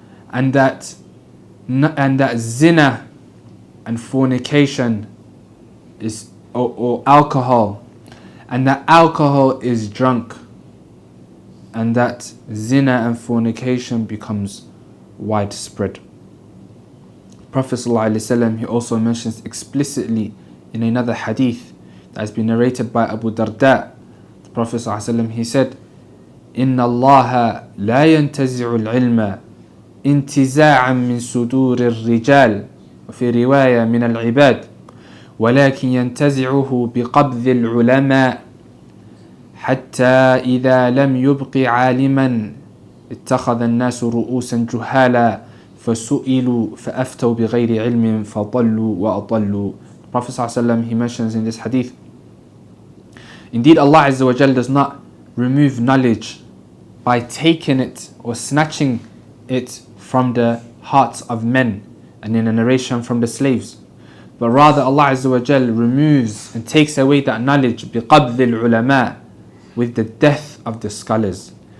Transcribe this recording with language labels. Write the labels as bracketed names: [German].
[English] and that zina and fornication is or alcohol, and that alcohol is drunk, and that zina and fornication becomes widespread. Prophet ﷺ, he also mentions explicitly in another hadith that has been narrated by Abu Darda. The Prophet ﷺ, he said, [Arabic] إِنَّ اللَّهَ لَا يَنْتَزِعُ الْعِلْمَ انتزاعا من صدور الرجال وفي رواية من العباد ولكن ينتزعه بقبض العلماء حتى إذا لم يبق عالما اتخذ الناس رؤوسا جهالا فسئلوا فأفتوا بغير علم فضلوا وأضلوا. [English] The Prophet ﷺ, he mentions in this hadith, indeed Allah Azza wa Jal does not remove knowledge by taking it or snatching it from the hearts of men, and in a narration from the slaves, but rather Allah Azza wa Jal removes and takes away that knowledge [Arabic] بِقَبْضِ الْعُلَمَاء, [English] with the death of the scholars.